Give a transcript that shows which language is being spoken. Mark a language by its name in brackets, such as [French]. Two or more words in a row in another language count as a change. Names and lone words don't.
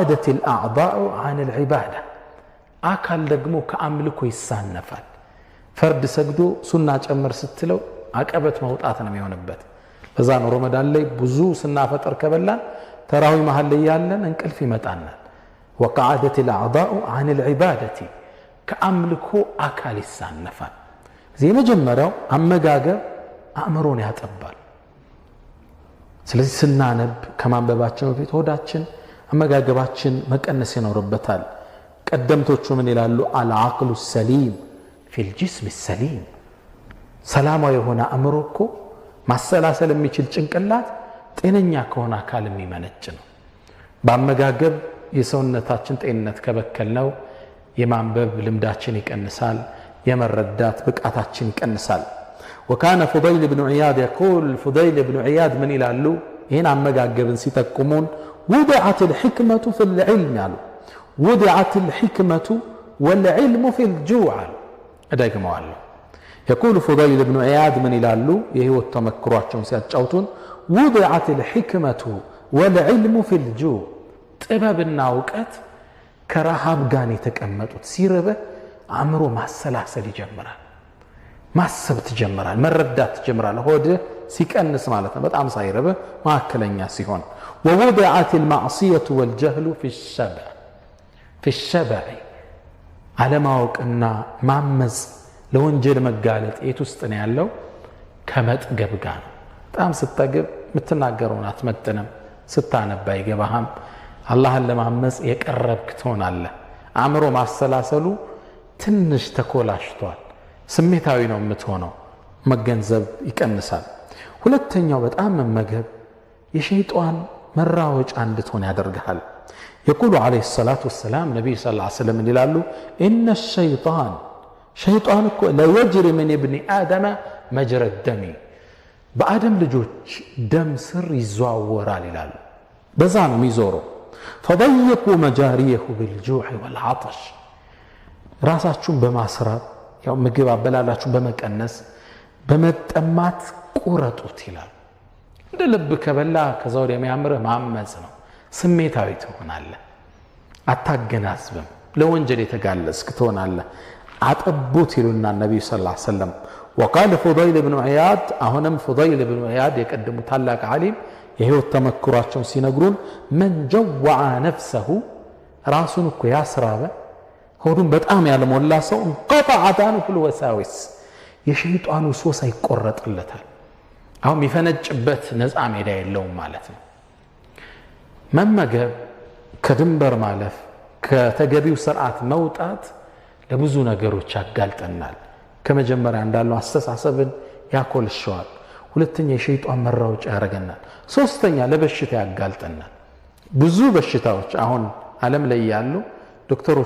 [Arabic] الأعضاء عن العبادة፣ [Amharic] አካል ደግሞ ከአምልኮ ይሳነፋል። ፈርድ ሰግዶ ሱና ጨምር ስትለው አቀበት መውጣት ነው የሚሆንበት። በዛ ነው ረመዳን ላይ ብዙ ስናፈጠር ከበላን ተራዊ መሃል ላይ ያለን እንቅልፍ ይመጣናል። [Arabic] وقعدت الأعضاء عن العبادة [Amharic] ከአምልኮ አካል ይሳነፋል። እዚህ የመጀመሪያው አመጋገብ አእምሮን ያጠባል። ስለዚህ ስናነብ ከማንበባችን በፊት ሆዳችን አመጋገባችን መቀነስ ይኖርበታል። ቀደምቶቹ ምን ይላሉ? [Arabic] العقل السليم في الجسم السليم [Amharic] ሰላማዊ የሆነ አእምሮ እኮ ማሰላሰል የሚችል ጭንቅላት ጤነኛ ከሆነ አካል የሚመነጭ ነው። በአመጋገብ የሰውነታችን ጤንነት ከበከልነው የማንበብ ልምዳችን ይቀንሳል፣ የመረዳት ብቃታችን ይቀንሳል። [Arabic] وكان فضيل بن عياد يقول فضيل بن عياد من [Amharic] ይላሉ ይሄን አመጋገብን ሲተቁሙን [Arabic] وضعت الحكمة في العلم ያሉ وضعت الحكمة والعلم في الجوع أدقموا يقول فضيل بن عياد من ይላሉ [Amharic] የህይወት ተመክሯቸውን ሲያጫውቱን [Arabic] وضعت الحكمة والعلم في الجوع [Amharic] ጥበብና ዕውቀት ከረሃብ ጋር የተቀመጡት ሲርበ አእምሮ ማሰላሰል ይጀምራል፣ ማሰብ ትጀምራል፣ መረዳት ትጀምራል። ሆድ ሲቀንስ ማለት ነው፣ በጣም ሳይርበ ማከለኛ ሲሆን [Arabic] ووضعت المعصية والجهل في الشبع على [Amharic] ማወቅና ማመጽ ለወንጀል መጋለጥ የት ውስጥ ነው ያለው? ከመጥገብ ጋር ነው። በጣም ስትጠግብ የምትናገረውን አትመጥንም፣ ስታነባ አይገባህም። አላህን ለማመጽ የቀረብክ ትሆናለህ። አእምሮ ማሰላሰሉ ትንሽ ተኮላሽቷል፣ ስሜታዊ ነው የምትሆነው፣ መገንዘብ ይቀንሳል። ሁለተኛው በጣም መመገብ የሸይጣን መራወጫ እንድትሆን ያደርግሃል። [Arabic] يقول عليه الصلاة والسلام نبي صلى الله عليه وسلم [Amharic] ይላሉ [Arabic] إن الشيطان [Amharic] ሸይጣን እኮ ለየጅሪ ምን [Arabic] ابن آدم مجرى الدم [Amharic] በአደም ልጆች ደም ስር ይዘዋወራል ይላሉ። በዛ ነው የሚዞረው። [Arabic] فضيقوا مجاريه بالجوع والعطش [Amharic] ራሳችሁን በማስራብ ያው ምግብ አበላላችሁ በመቀነስ በመጠማት ቁረጡት ይላል። እንደ ልብ ከበላ ከዛው የሚያምርህ ማመጽ ነው። ስሜታዊ ትሆናለህ፣ አታገናዝብም፣ ለወንጀል የተጋለጽክ ትሆናለህ። አጠቡት ይሉና ነብዩ [Arabic] صلى الله عليه وسلم وقال فضيل بن عياد [Amharic] አሁንም فضيل بن عياد የቀደሙ ታላቅ ዓሊም የህይወት ተመክሯቸውን ሲነግሩን [Arabic] من جوع نفسه [Amharic] ራሱን እኮ ያስራበ ሆዱን በጣም ያለሞላ ሰው [Arabic] انقطعت عنه الوساوس [Amharic] የሸይጣኑ ሶስ ይቆረጥለታል። አሁን የሚፈነጭበት ነፃ ሜዳ የለውም ማለት ነው። መመገብ ከድንበር ማለፍ ከተገቢው ስርዓት መውጣት ለብዙ ነገሮች ያጋልጠናል። ከመጀመሪያ እንዳለው አስተሳሰብን ያኮልሸዋል። ሁለተኛ የሸይጣን መራወጫ ያደርገናል። ሶስተኛ ለበሽታ ያጋልጠናል። ብዙ በሽታዎች አሁን ዓለም ላይ ያሉ ዶክተሮቹ